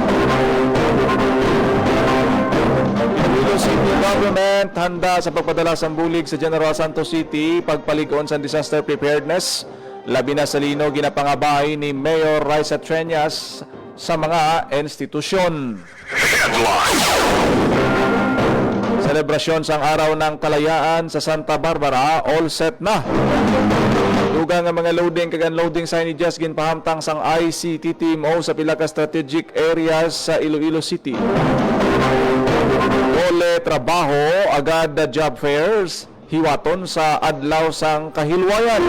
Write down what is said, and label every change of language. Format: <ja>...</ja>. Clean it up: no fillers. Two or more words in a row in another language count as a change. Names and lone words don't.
<hil>Iloilo City Government handa sa pagpadala sang bulig sa General Santos City pagpaligon sa</hil> <en>disaster preparedness.</en> <hil>Labi na sa linog ginapangabay ni Mayor Raisa Treñas sa mga institusyon. Selebrasyon sang</hil> <tl>araw ng kalayaan</tl> <hil>sa Santa Barbara,</hil> <en>all set</en> <hil>na. Dugang nga mga loading kag unloading signages ginpahamtang sang ICTTMO sa pila ka</hil> <en>strategic areas</en> <hil>sa Iloilo City. Ole trabaho, agad na</hil> <en>job fairs,</en> <hil>hiwaton sa adlaw sang kahilwayan.</hil>